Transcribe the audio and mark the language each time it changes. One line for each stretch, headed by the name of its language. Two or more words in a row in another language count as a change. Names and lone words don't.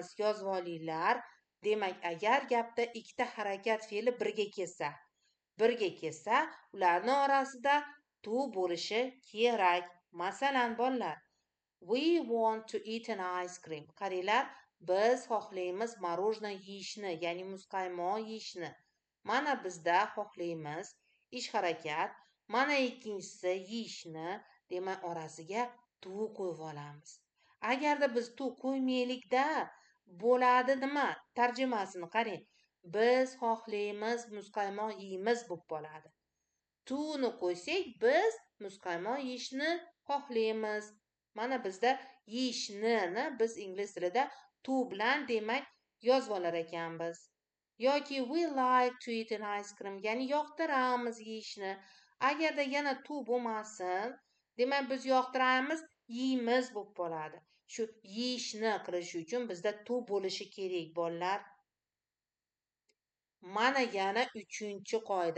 Uzbek: Yozib olinglar. Demak, agar gapda ikkita harakat fe'li birga kelsa, ularni orasida to bo'lishi kerak. Masalan, bolalar,
English: we want to eat an ice cream.
Uzbek: Qaranglar, biz xohlaymiz morojnoe yeyishni, ya'ni muzqaymoq yeyishni. Mana bizda xohlaymiz ish harakat, mana ikkinchisi yeyishni, demak orasiga to qo'yib olamiz. Agarda biz to qo'ymaylikda bo'ladi nima? Tarjimasini qarang. Biz xohlaymiz muzqaymoq yeymiz bo'lib qoladi. To'ni qo'ysak, biz muzqaymoq yeyishni xohlaymiz. Mana bizda yeyishni biz ingliz tilida to bilan demak yozib olar ekanmiz.
English: Yoki we like to eat an ice cream,
Uzbek: ya'ni yoqtiramiz yeyishni. Agarda yana to bo'lmasin, demak biz yoqtiramiz, yeymiz bo'lib qoladi. Shu yeyishni qilish uchun bizda to bo'lishi kerak, bolalar. Mana yana 3-qoida.